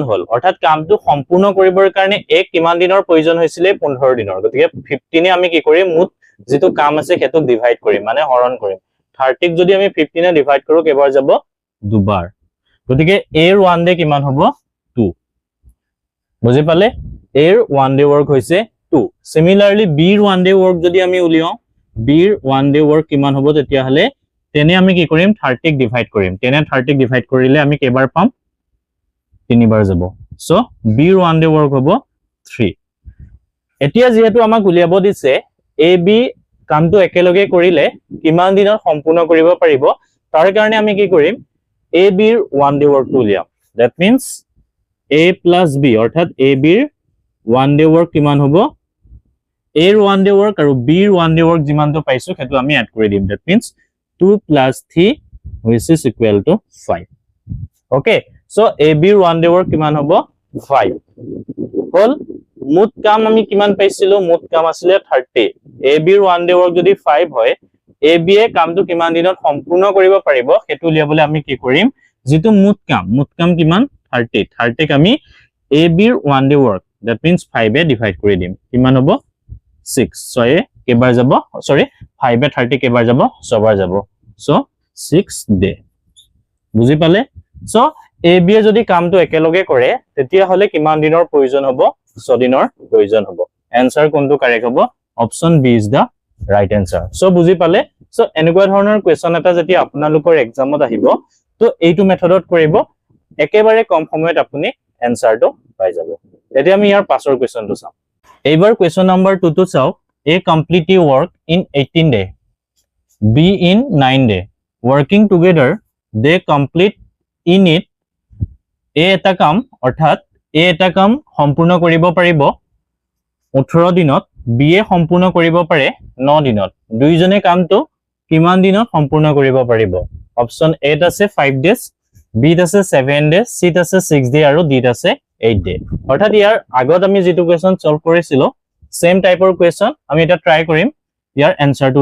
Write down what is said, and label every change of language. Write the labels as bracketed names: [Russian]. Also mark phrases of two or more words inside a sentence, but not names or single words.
[Assamese] হল অৰ্থাৎ কামটো সম্পূৰ্ণ কৰিবৰ কাৰণে এক কিমান দিনৰ প্ৰয়োজন হৈছিল 15 দিনৰ গতিকে 15 এ আমি কি কৰিম মুঠ যেটো কাম আছে হেতুক ডিভাইড কৰিম মানে হৰণ কৰিম 30 ক যদি আমি 15 এ ডিভাইড কৰো কেবাৰ যাব দুবাৰ গতিকে এৰ 1 ডে কিমান হ'ব 2 বুজি পালে এৰ [English] 1 day work [Assamese] হৈছে 2 সিমিলারলি বিৰ [English] 1 day work [Assamese] যদি আমি উলিয়াও বিৰ [English] 1 day work [Assamese] কিমান হ'ব তেতিয়া হলে তেনে আমি কি কৰিম 30 ক ডিভাইড কৰিম তেনে 30 ক ডিভাইড কৰিলে আমি কেবাৰ পাম 3 বাৰ যাব সো বিৰ [English] 1 day work [Assamese] হ'ব 3 এতিয়া যেহেতু আমাক উলিয়াব দিছে এ বি কামটো একেলগে কৰিলে কিমান দিনত সম্পূৰ্ণ কৰিব পাৰিব তাৰ কাৰণে আমি কি কৰিম এ বিৰ 1 ডে ওয়ার্কটো উলিয়াম [English] that means a plus b [Assamese] অৰ্থাৎ a বিৰ [English] 1 day work [Assamese] কিমান হ'ব এৰ [English] 1 day work [Assamese] আৰু বিৰ [English] 1 day work [Assamese] যিমানটো পাইছো হেতু আমি এড কৰি দিম [English] that means 2 plus 3 which is equal to 5 okay so a [Assamese] বিৰ [English] 1 day work [Assamese] কিমান হ'ব 5 হল মুঠ কাম আমি কিমান পাইছিলো মুঠ কাম আছিল 30 এ বিৰ [English] 1 day work [Assamese] যদি 5 হয় এ বি এ কামটো কিমান দিনত সম্পূৰ্ণ কৰিব পাৰিব হেতু উলিয়াবলে আমি কি কৰিম যেটো মুঠ কাম কিমান 30 ক আমি এ বিৰ [English] 1 day work that means [Assamese] 5 এ ডিভাইড কৰি দিম কিমান হ'ব 6 6 এ কেবাৰ যাব সৰি 5 এ 30 কেবাৰ যাব 6 বাৰ যাব [English] so 6 day [Assamese] বুজি পালে সো এ বি এ যদি কামটো একেলগে কৰে তেতিয়া হলে কিমান দিনৰ প্ৰয়োজন হ'ব 6 দিনৰ প্ৰয়োজন হ'ব আনসাৰ কোনটো কাৰেক্ট হ'ব [English] option B is the right answer so [Assamese] বুজি পালে সো এনেকুৱা ধৰণৰ কোৱেশ্চন এটা যেতিয়া আপোনালোকৰ এক্সামত আহিব তো এইটো মেথডত কৰিব একেবাৰে কম সময়ত আপুনি আনসাৰটো পাই যাব এতিয়া আমি ইয়াৰ পাছৰ কোৱেশ্চনটো চাম এইবাৰ [English] question number 2 [Assamese] টো চাও [English] A complete work in 18 day B in 9 day working together they complete in it [Assamese] এ এটা কাম অৰ্থাৎ এ এটা কাম সম্পূৰ্ণ কৰিব পাৰিব 18 দিনত বি এ সম্পূৰ্ণ কৰিব পাৰে 9 দিনত দুইজনে কামটো কিমান দিনত সম্পূৰ্ণ কৰিব পাৰিব অপচন এ আছে 5 ডেজ বি আছে 7 ডেজ সি আছে 6 ডে আৰু ডি আছে 8 ডে অৰ্থাৎ ইয়াৰ আগত আমি যেটো [English] question solve [Assamese] কৰিছিলো সেম টাইপৰ কোৱেশ্চন আমি এটা ট্ৰাই কৰিম ইয়াৰ আনসাৰটো